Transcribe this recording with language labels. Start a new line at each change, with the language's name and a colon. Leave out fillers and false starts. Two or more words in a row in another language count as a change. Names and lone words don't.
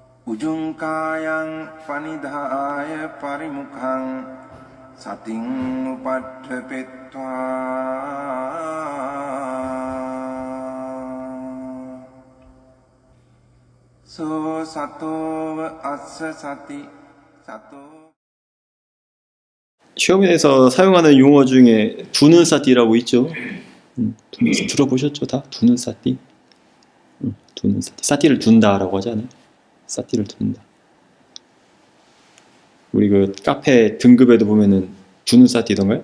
Pali: උජුංකායං පනිදාය පරිමුඛං සතින් උපට්ඨපෙත්වා සෝ සතෝව අස්ස සති සතෝ.
Korean: 시험에서 사용하는 용어 중에 두는 사띠라고 있죠. 들어보셨죠? 다? 두는 사띠? 두는 사띠. 사띠를 둔다라고 하잖아요. 사띠를 둔다. 우리 그 카페 등급에도 보면은 두는 사띠던가요?